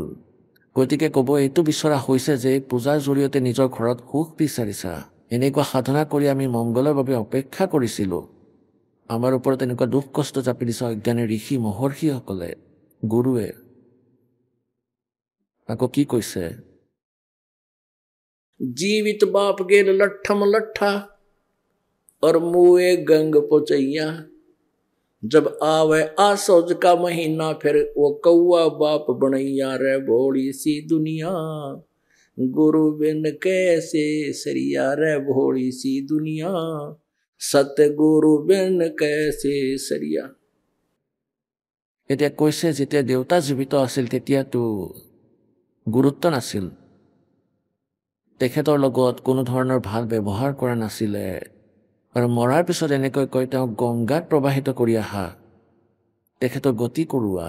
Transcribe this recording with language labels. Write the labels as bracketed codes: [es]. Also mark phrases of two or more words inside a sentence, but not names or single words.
[as] গতিকে ক'ব, এইটো বিচৰা হৈছে যে পূজাৰ জৰিয়তে নিজৰ ঘৰত সুখ বিচাৰিছা। এনেকুৱা সাধনা কৰি আমি মংগলৰ বাবে অপেক্ষা কৰিছিলোঁ। আমাৰ ওপৰত এনেকুৱা দুখ কষ্ট জাপি দিছে অজ্ঞানী ঋষি মহৰ্ষিসকলে, গুৰুৱে। আকৌ কি কৈছে? [hi] जीवित बाप गेल लट्ठम लट्ठा और मुए गंग पोचैया। जब आवे आसोज का महीना, फिर वो कौआ बाप बनैया रे भोली सी दुनिया। गुरु बिन कैसे सरिया रे भोली सी दुनिया। सतगुरु बिन कैसे सरिया। [as] এতিয়া কৈছে, যেতিয়া দেউতা জীৱিত আছিল তেতিয়াতো গুৰুত্ব নাছিল, তেখেতৰ লগত কোনো ধৰণৰ ভাল ব্যৱহাৰ কৰা নাছিলে, আৰু মৰাৰ পিছত এনেকৈ কয়, তেওঁক গংগাত প্ৰবাহিত কৰি আহা, তেখেতৰ গতি কৰোৱা।